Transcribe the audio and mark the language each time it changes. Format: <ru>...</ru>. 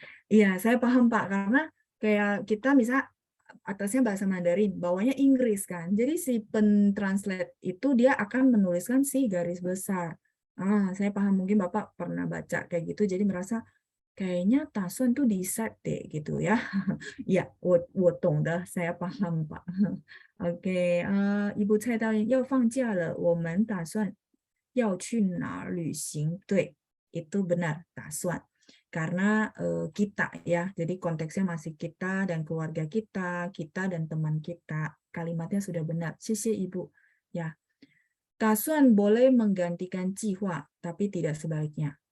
<id>Iya, saya paham Pak, karena kayak kita bisa atasnya bahasa Mandarin, bawahnya Inggris kan. Jadi si pentranslate itu dia akan menuliskan si garis besar. Saya paham, mungkin Bapak pernah baca kayak gitu, jadi merasa kayaknya Tasun tuh di set deh gitu ya. Ya,</id> <zh>我懂的,</zh> <id>saya paham Pak. Oke, Ibu</id> <zh>蔡导演要放假了，我们打算要去哪儿旅行？对，</zh> <id>itu benar, 打算. Karena kita ya, jadi konteksnya masih kita dan keluarga kita dan teman kita. Kalimatnya sudah benar.</id> <zh>谢谢 Ibu.</zh> <id>Ya, 打算 boleh menggantikan 计划, tapi tidak sebaliknya.</id>